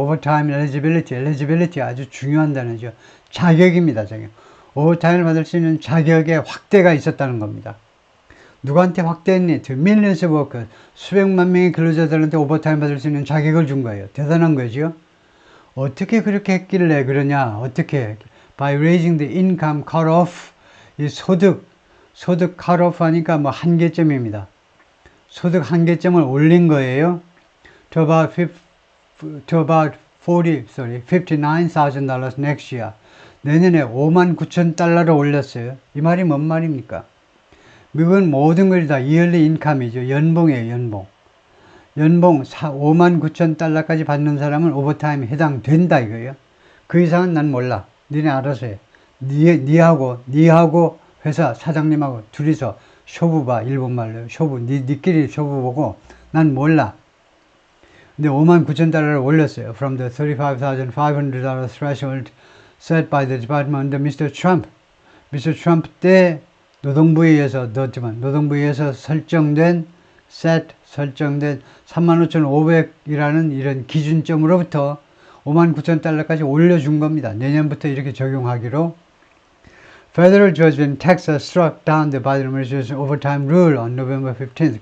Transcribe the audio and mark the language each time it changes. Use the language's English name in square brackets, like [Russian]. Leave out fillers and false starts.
[English] overtime eligibility [Korean] 아주 중요한 단어죠. 자격입니다. 자격. overtime을 받을 수 있는 자격의 확대가 있었다는 겁니다. 누구한테 확대했니? [English] To millions of workers. [Korean] 수백만 명의 근로자들한테 오버타임 받을 수 있는 자격을 준 거예요. 대단한 거죠. 어떻게 그렇게 했길래 그러냐? 어떻게? [English] By raising the income cutoff. [Korean] 이 소득 cutoff 하니까 뭐 한계점입니다. 소득 한계점을 올린 거예요. [English] To about $59,000 next year. [Korean] 내년에 59,000달러를 올렸어요. 이 말이 뭔 말입니까? 미국은 모든 것이 다 yearly income이죠. 연봉이에요, 연봉. 연봉 59,000달러까지 받는 사람은 오버타임에 해당된다 이거예요. 그 이상은 난 몰라. 니네 알아서 해. 니하고 회사 사장님하고 둘이서 쇼부 봐. 일본말로 쇼부. 니끼리 쇼부 보고 난 몰라. 근데 59,000달러를 올렸어요. [English] From the $35,500 threshold set by the department under Mr. Trump. Mr. [Korean] Trump 때 노동부에 의해서 설정된 35,500이라는 이런 기준점으로부터 59,000달러까지 올려준 겁니다. 내년부터 이렇게 적용하기로. [English] Federal judge in Texas struck down the Biden administration overtime rule on November 15th.